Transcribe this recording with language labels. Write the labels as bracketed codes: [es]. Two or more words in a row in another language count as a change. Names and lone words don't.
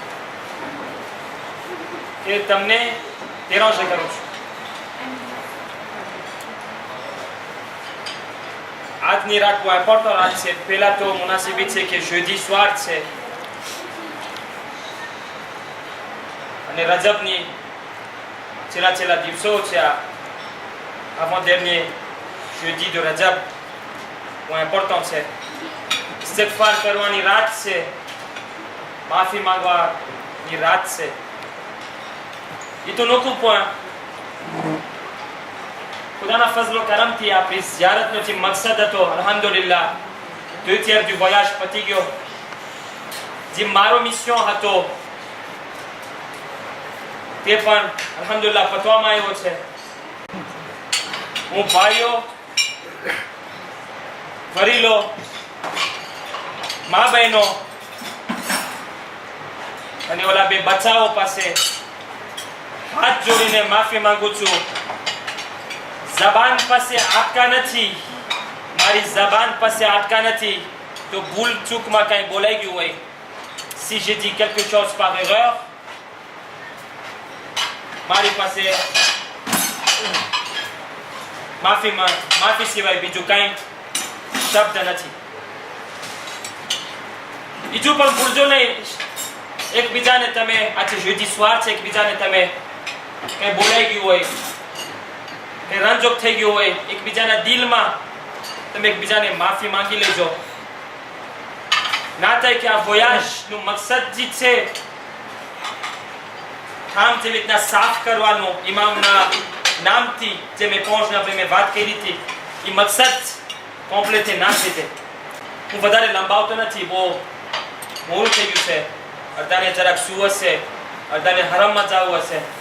[gu] કે તમને દેરાંશે કરું છું આજની રાત બહુ ઇમ્પોર્ટન્ટ રાત છે પહેલા તો મુનાસિબી છે કે [fr] jeudi soir [gu] છે અને રજબની છેલ્લા દિવસો છે આ [fr] avant dernier jeudi de Rajab [gu] બહુ ઇમ્પોર્ટન્ટ છે ઇસ્તિગફાર કરવાની રાત છે માફી માંગવાની રાત છે એ તો નોખું પણ ખુદાના ફઝલ ઓ કરમથી આપણી ઝિયારતનો જે મકસદ હતો અલ્હમ્દુલિલ્લાહ 2/3 [fr] du voyage [gu] પતી ગયો જે મારો મિશન હતો તે પણ અલ્હમ્દુલિલ્લાહ પતવામાં આવ્યો છે હું ભાઈઓ વડીલો મા બહેનો અને ઓલા બે બચ્ચાઓ પાસે હાથ જોડીને માફી માંગુ છું જબાન પાસે આટકા નથી મારી જબાન પાસે આટકા નથી તો ભૂલ ચૂકમાં કંઈ બોલાઈ ગયું હોય [fr] si j'ai dit quelque chose par erreur [gu] મારી પાસે માફી સિવાય બીજું કંઈ શબ્દ નથી બીજું પણ ભૂલજો નહીં એકબીજાને તમે આજે [fr] jeudi soir [gu] છે એકબીજાને તમે કંઈ બોલાઈ ગયું હોય કે રંજોક થઈ ગયું હોય એકબીજાના દિલમાં તમે એકબીજાને માફી માંગી લેજો ના થાય કે આ voyageનું મકસદ જે છે આમ જેવી રીતના સાફ કરવાનું ઇમામના નામથી જે મેં પહોંચને આપણે મેં વાત કરી હતી એ મકસદ કોમ્પ્લેટ ના થઈ જાય હું વધારે લંબાવતો નથી બહુ મોડું થઈ ગયું છે અડધાને જરાક શું હશે અડધાને હરમમાં જવું હશે